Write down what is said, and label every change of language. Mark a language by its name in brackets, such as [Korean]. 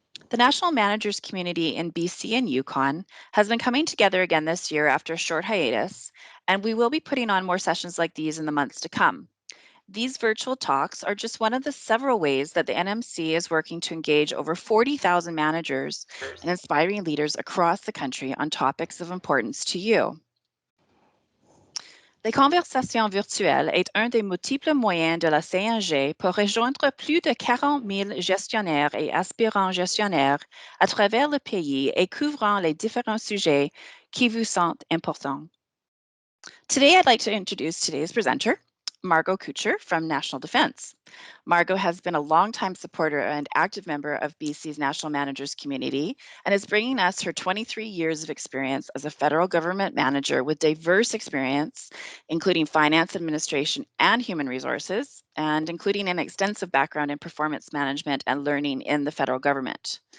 [English] The National Managers Community in BC and Yukon has been coming together again this year after a short hiatus, and we will be putting on more sessions like these in the months to come. These virtual talks are just one of the several ways that the NMC is working to engage over 40,000 managers and inspiring leaders across the country on topics of importance to you. [French] Les conversations virtuelles est un des multiples moyens de la CNG pour rejoindre plus de 40 000 gestionnaires et aspirants gestionnaires à travers le pays et couvrant les différents sujets qui vous sont importants. [English] Today, I'd like to introduce today's presenter, Margot Cutcher from National Defence. Margot has been a longtime supporter and active member of BC's National Managers Community and is bringing us her 23 years of experience as a federal government manager with diverse experience, including finance administration and human resources, and including an extensive background in performance management and learning in the federal government.